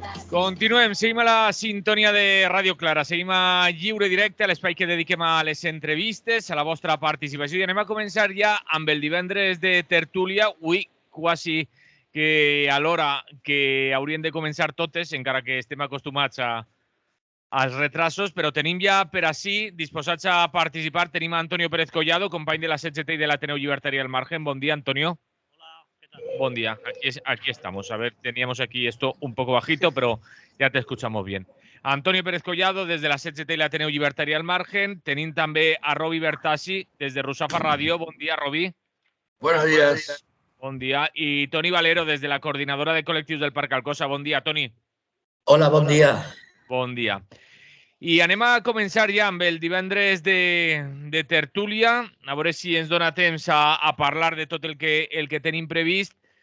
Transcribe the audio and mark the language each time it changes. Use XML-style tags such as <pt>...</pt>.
<ca>Continuem, seguim a la sintonia de Ràdio Clara, seguim a Lliure Directe, a l'espai que dediquem a les entrevistes, a la vostra participació, i anem a començar ja amb el divendres de tertúlia, avui quasi que a l'hora que haurien de començar totes, encara que estem acostumats als retrasos, però tenim ja per ací, disposats a participar, tenim a Antonio Pérez Collado, company de la CGT i de l'Ateneu Llibertari del Margen. Bon dia, Antonio.</ca> <es>Buen día, aquí estamos. A ver, teníamos aquí esto un poco bajito, pero ya te escuchamos bien. Antonio Pérez Collado, desde la CGT i l'Ateneu Llibertari al Margen.</es> <ca>Tenim també a Robi Bertassi, des de Rusafa Ràdio. Bon dia, Robi.</ca> <es>Buenos días.</es> <ca>Bon dia. I Toni Valero, des de la Coordinadora de Col·lectius del Parc Alcosa. Bon dia, Toni. Hola, bon dia. Bon dia. I anem a començar ja amb el divendres de tertúlia, a veure si ens dona temps a parlar de tot el que tenim previst.</ca>